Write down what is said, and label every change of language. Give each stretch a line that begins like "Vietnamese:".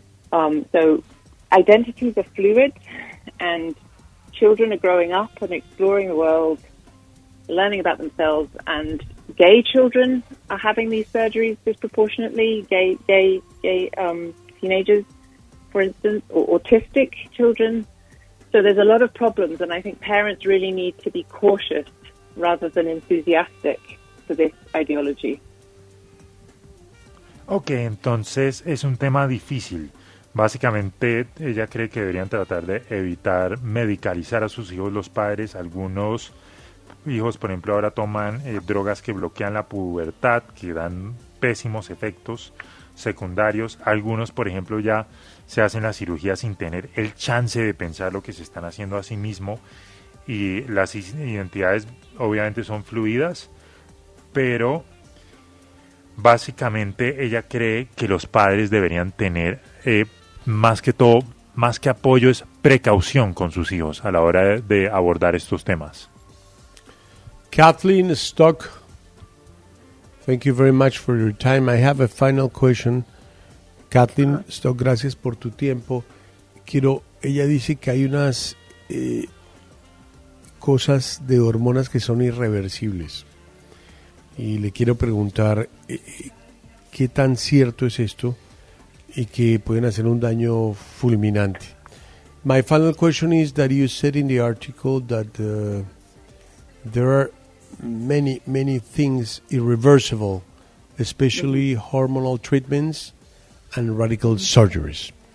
English: So identities are fluid, and children are growing up and exploring the world, learning about themselves, and gay children are having these surgeries disproportionately, gay teenagers, for instance, or autistic children. So there's a lot of problems, and I think parents really need to be cautious rather than enthusiastic for this ideology.
Spanish: Okay, entonces es un tema difícil. Básicamente, ella cree que deberían tratar de evitar medicalizar a sus hijos los padres. Algunos hijos, por ejemplo, ahora toman drogas que bloquean la pubertad, que dan pésimos efectos secundarios. Algunos, por ejemplo, ya se hacen la cirugía sin tener el chance de pensar lo que se están haciendo a sí mismo. Y las identidades, obviamente, son fluidas, pero básicamente ella cree que los padres deberían tener más que todo, más que apoyo, es precaución con sus hijos a la hora de abordar estos temas.
English: Kathleen Stock, thank you very much for your time. I have a final question. Kathleen Stock,
Spanish: gracias por tu tiempo. Ella dice que hay unas cosas de hormonas que son irreversibles. Y le quiero preguntar, ¿qué tan cierto es esto? Y que pueden hacer un daño fulminante.
English: My final question is that you said in the article that there are many, many things irreversible, especially hormonal treatments and radical surgeries.